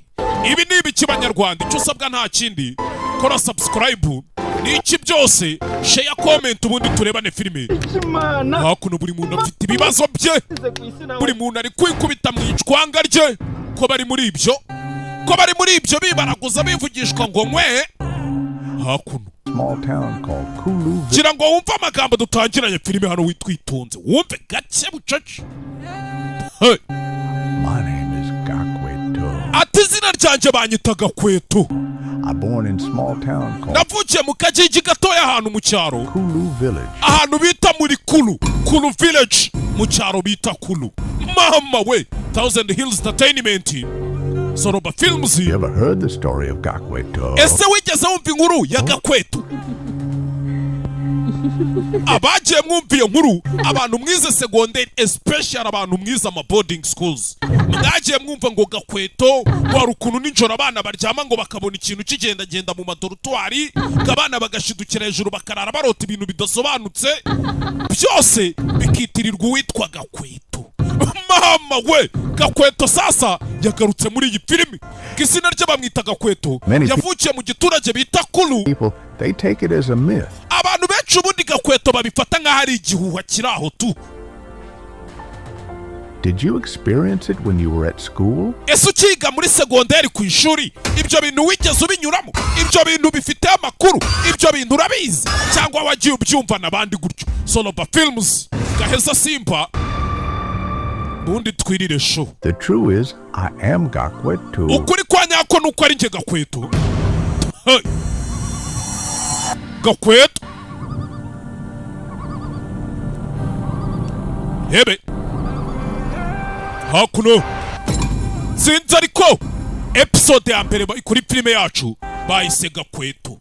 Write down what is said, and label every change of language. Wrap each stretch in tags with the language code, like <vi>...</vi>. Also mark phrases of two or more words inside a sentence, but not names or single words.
<rw>ibi ni ibiki banyarwanda icyo usabwa nta kindi kora subscribe n'iki byose</rw> <en>share comment</en> <rw>ubundi turebane filime hakuno buri muntu afite ibibazo bye buri muntu ari kwikubita mu icwanga rye ko bari muri ibyo bibaraguza bivugishwa ngo nkwe hakuno gira ngo wumve amagambo dutangiranye filime hano witwitonze wumve gake bucece</rw> <en>My name is Gakweto.</en> <rw>ati izina ryanjye banyita Gakweto</rw> <en>I'm born in small town called</en> <rw>navukiye mu kagigi gatoya ahantu mu cyaro</rw> <en>Kulu Village.</en> <rw>ahantu bita muri Kulu Village mu cyaro bita Kulu mama we Thousand Hills Entertainment Soroba Films.</rw> <en>You ever heard the story of Gakweto?</en> <rw>Ese wigeze wumva inkuru ya Gakweto? Abagiye mwumviye nkuru abantu mwize segonderi especially abantu mwize ama</rw> <en>boarding schools</en> <rw>mwagiye mwumva ngo Gakweto wari ukuntu ninjoro abana baryama ngo bakabona ikintu kigendagenda mu madorutwari abana bagashidukira hejuru bakarara barota ibintu bidasobanutse byose bikitirirwa uwitwa Gakweto. Mama we Gakweto sasa yagarutse muri iyi filimi izina rye bamwita Gakweto yavukiye mu giturage bita Kulu.</rw> <en>People, they take it as a myth.</en> <rw>Abantu benshi ubundi Gakweto babifata nka hari igihuha kiraho tu.</rw> <en>Did you experience it when you were at school?</en> <rw>Ese ukiga muri segonderi ku ishuri ibyo bintu wigeze ubinyuramo ibyo bintu bifite amakuru ibyo bintu urabizi cyangwa wagiye ubyumva nabandi gutyo. Soroba Films Gaheza Simba ubundi twirire show.</rw> <en>The truth is, I am Gakweto.</en> <rw>Ukuri kwa nyako nuko ari nge Gakweto. Gakweto hebe hakuno sinzi ariko episode ya mbere kuri filime yacu bayise Gakweto.</rw>